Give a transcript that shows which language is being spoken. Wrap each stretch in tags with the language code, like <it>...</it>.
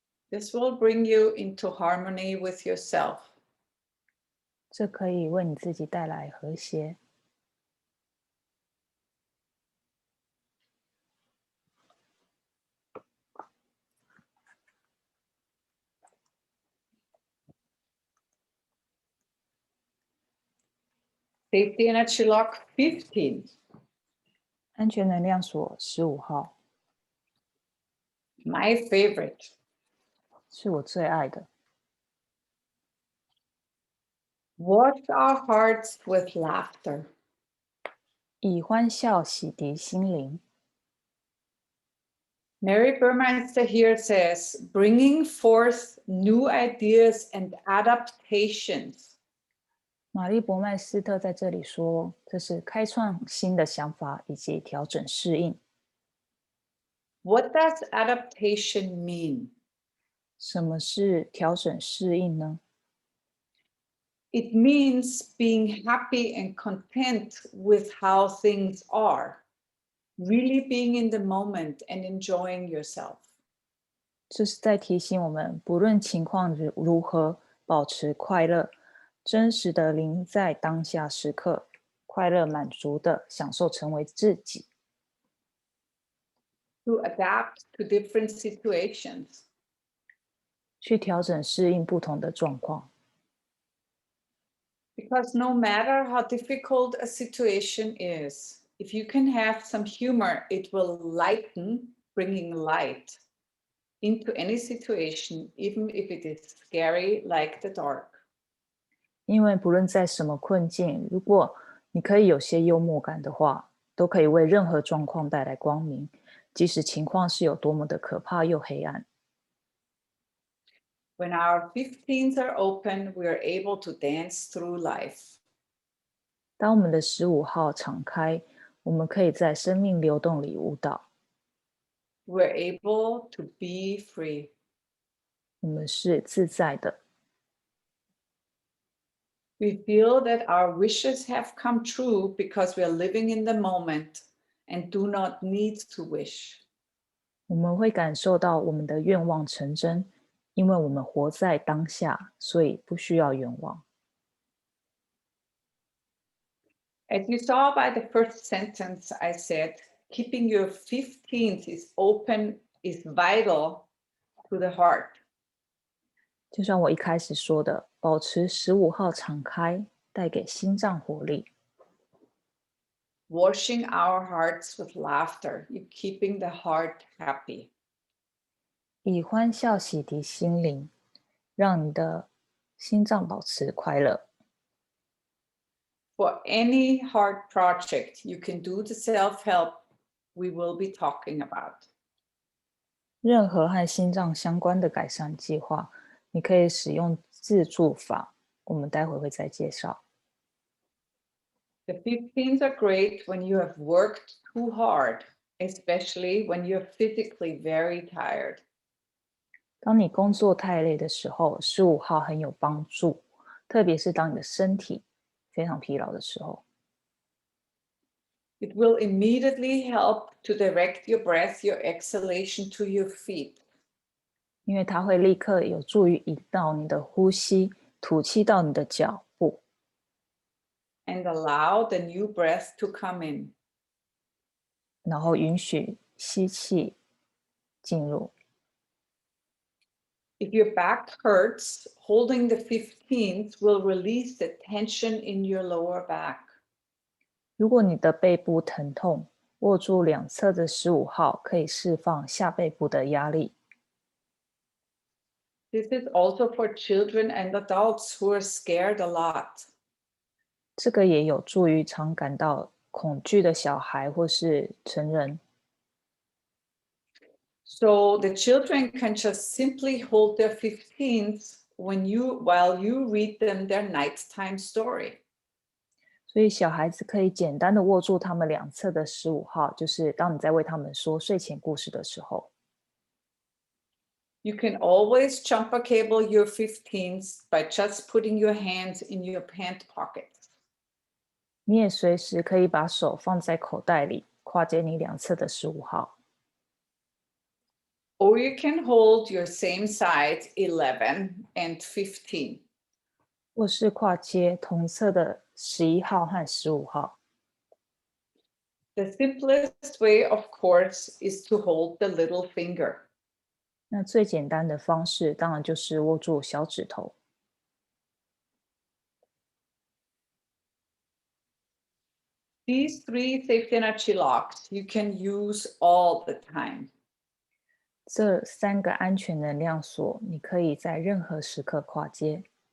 <en>This will bring you into harmony with yourself.</en> <zh>这可以为你自己带来和谐。</zh> <en>Safety energy lock 15.</en> <zh>安全能量锁15号</zh> <en>My favorite.</en> <zh>是我最爱的。</zh> <en>Wash our hearts with laughter.</en> <zh>以欢笑洗涤心灵。</zh> <en>Mary Burmeister here says, bringing forth new ideas and adaptations.</en> <zh>玛丽博麦斯特在这里说，这是开创新的想法以及调整适应。</zh> <en>What does adaptation mean?</en> <zh>什么是调整适应呢？</zh> <en>It means being happy and content with how things are, really being in the moment and enjoying yourself.</en> <zh>这是在提醒我们，不论情况如何，保持快乐，真实的临在当下时刻，快乐满足的享受成为自己。</zh> <en>To adapt to different situations.</en> <zh>去调整适应不同的状况。</zh> <en>Because no matter how difficult a situation is, if you can have some humor, it will lighten, bringing light into any situation, even if it is scary like the dark.</en> <zh>因为不论在什么困境，如果你可以有些幽默感的话，都可以为任何状况带来光明，即使情况是有多么的可怕又黑暗。</zh> <en>When our 15s are open, we are able to dance through life.</en> <zh>当我们的15号敞开，我们可以在生命流动里舞蹈。</zh> <en>We're able to be free.</en> <zh>我们是自在的。</zh> <en>We feel that our wishes have come true because we are living in the moment and do not need to wish.</en> <zh>我们会感受到我们的愿望成真，因为我们活在当下，所以不需要愿望。</zh> <en>As you saw by the first sentence, I said, keeping your 15th is open is vital to the heart.</en> <zh>就像我一开始说的，保持15号敞开，带给心脏活力。</zh> <en>Washing our hearts with laughter, you keeping the heart happy.</en> <zh>以欢笑洗涤心灵，让你的心脏保持快乐。</zh> <en>For any hard project you can do the self-help we will be talking about.</en> <zh>任何和心脏相关的改善计划，你可以使用自助法，我们待会会再介绍。</zh> <en>The 15s are great when you have worked too hard, especially when you're physically very tired.</en> <zh>当你工作太累的时候，15号很有帮助，特别是当你的身体非常疲劳的时候。</zh> <en>It will immediately help to direct your breath, your exhalation to your feet.</en> <zh>因为它会立刻有助于引导你的呼吸，吐气到你的脚部。</zh> <en>And allow the new breath to come in.</en> <zh>然后允许吸气进入。</zh> <en>If your back hurts, holding the 15th will release the tension in your lower back.</en> <zh>如果你的背部疼痛，握住两侧的15号可以释放下背部的压力。</zh> <en>This is also for children and adults who are scared a lot.</en> <zh>这个也有助于常感到恐惧的小孩或是成人。</zh> <en>So the children can just simply hold their 15th while you read them their nighttime story.</en> <zh>所以小孩子可以简单的握住他们两侧的15号，就是当你在为他们说睡前故事的时候。</zh> <en>You can always jumper cable your 15th by just putting your hands in your pant pockets.</en> <zh>你也随时可以把手放在口袋里，跨接你两侧的15号。</zh> <en>Or you can hold your same side 11 and 15.</en> <zh>或是跨接同侧的11号和15号。</zh> <en>The simplest way, of course, is to hold the little finger.</en> <zh>那最简单的方式当然就是握住小指头。</zh> <en>These 3 safety energy locks you can use all the time.</en> <zh>这3个安全能量锁，你可以在任何时刻跨接。</zh>